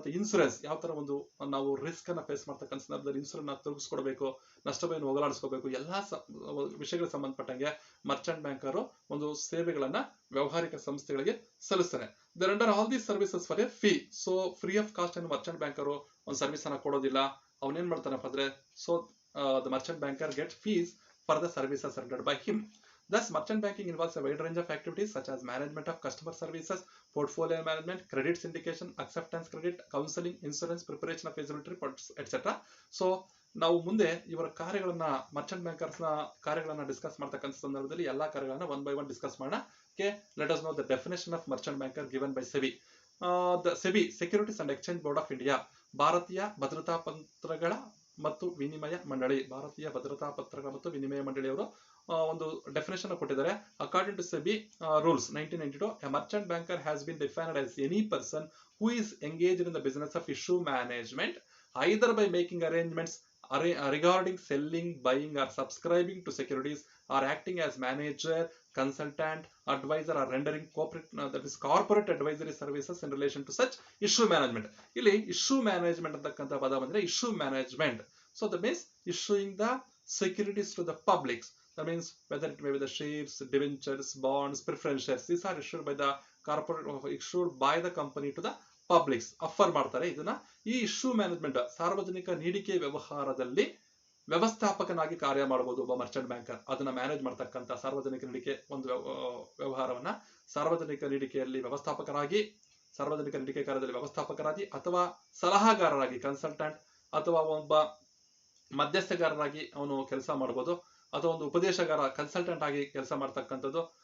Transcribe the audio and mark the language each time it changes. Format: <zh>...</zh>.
<kn>ಮತ್ತೆ ಇನ್ಸೂರೆನ್ಸ್ ಯಾವ ತರ ಒಂದು ನಾವು ರಿಸ್ಕ್ ಅನ್ನ ಫೇಸ್ ಮಾಡ್ತಕ್ಕಂಥ ಸಂದರ್ಭದಲ್ಲಿ ಇನ್ಸೂರೆನ್ಸ್ ತೊಡಗಿಸ್ಕೊಡ್ಬೇಕು, ನಷ್ಟವನ್ನು ಹೋಗಲಾಡಿಸ್ಕೋಬೇಕು, ಎಲ್ಲಾ ವಿಷಯಗಳಿಗೆ ಸಂಬಂಧಪಟ್ಟಂಗೆ ಮರ್ಚೆಂಟ್ ಬ್ಯಾಂಕರು ಒಂದು ಸೇವೆಗಳನ್ನ ವ್ಯವಹಾರಿಕ ಸಂಸ್ಥೆಗಳಿಗೆ ಸಲ್ಲಿಸ್ತಾನೆ.</kn> <en>They render all these services for a fee. So free of cost</en> <kn>ಅನ್ನು ಮರ್ಚೆಂಟ್ ಬ್ಯಾಂಕರು ಒಂದು ಸರ್ವಿಸ್ ಅನ್ನ ಕೊಡೋದಿಲ್ಲ. ಅವನೇನ್ ಮಾಡ್ತಾನಪ್ಪ ಅಂದ್ರೆ,</kn> <en>So the merchant banker gets fees for the services rendered by him. Thus, merchant banking involves a wide range of activities such as management of customer services, portfolio management, credit syndication, acceptance credit, counseling, insurance, preparation of feasibility reports, etc.</en> <kn>So, ನಾವು ಮುಂದೆ ಇವರ ಕಾರ್ಯಗಳನ್ನ Merchant bankers ನ ಕಾರ್ಯಗಳನ್ನ discuss ಮಾಡ್ತಕ್ಕಂಥ ಸಂದರ್ಭದಲ್ಲಿ ಎಲ್ಲಾ ಕಾರ್ಯಗಳನ್ನ ಒನ್ ಬೈ ಒನ್ ಡಿಸ್ಕಸ್ ಮಾಡೋಣ.</kn> <en>Let us know the definition of merchant banker given by SEBI. The SEBI securities and exchange board of India,</en> <kn>ಭಾರತೀಯ ಭದ್ರತಾ ಪತ್ರಗಳ ಮತ್ತು ವಿನಿಮಯ ಮಂಡಳಿ, ಭಾರತೀಯ ಭದ್ರತಾ ಪತ್ರಗಳ ಮತ್ತು ವಿನಿಮಯ ಮಂಡಳಿಯವರು ಒಂದು ಡೆಫಿನೇಷನ್ ಕೊಟ್ಟಿದ್ದಾರೆ.</kn> <en>According to SEBI rules 1992, a merchant banker has been defined as any person who is engaged in the business of issue management either by making arrangements regarding selling, buying or subscribing to securities, or acting as manager, consultant, advisor, or rendering corporate advisory services in relation to such issue management.</en> <kn>ಇಲ್ಲಿ issue management ಅಂತಕ್ಕಂಥ ಪದ ಬಂದ್ರೆ issue management.</kn> <en>So that means issuing the securities to the public. That means whether it may be the shares, debentures, bonds, preference shares. These are issued by the corporate, issued by the company to the publics offer ಮಾಡ್ತಾರೆ.</en> <kn>ಇದನ್ನ ಈ issue management ಸಾರ್ವಜನಿಕ ನೀಡಿಕೆ ವ್ಯವಹಾರದಲ್ಲಿ ವ್ಯವಸ್ಥಾಪಕನಾಗಿ ಕಾರ್ಯ ಮಾಡಬಹುದು ಒಬ್ಬ Merchant banker. ಅದನ್ನ ಮ್ಯಾನೇಜ್ ಮಾಡ್ತಕ್ಕಂಥ ಸಾರ್ವಜನಿಕ ನೀಡಿಕೆ ಒಂದು ವ್ಯವಹಾರವನ್ನ ಸಾರ್ವಜನಿಕ ನೀಡಿಕೆಯಲ್ಲಿ ವ್ಯವಸ್ಥಾಪಕರಾಗಿ, ಸಾರ್ವಜನಿಕ ನೀಡಿಕೆ ಕಾರ್ಯದಲ್ಲಿ ವ್ಯವಸ್ಥಾಪಕರಾಗಿ ಅಥವಾ ಸಲಹಾಗಾರರಾಗಿ ಕನ್ಸಲ್ಟೆಂಟ್ ಅಥವಾ ಒಬ್ಬ ಮಧ್ಯಸ್ಥಗಾರರಾಗಿ ಅವನು ಕೆಲಸ ಮಾಡಬಹುದು, ಅಥವಾ ಒಂದು ಉಪದೇಶಗಾರ ಕನ್ಸಲ್ಟೆಂಟ್ ಆಗಿ ಕೆಲಸ ಮಾಡ್ತಕ್ಕಂಥದ್ದು.</kn>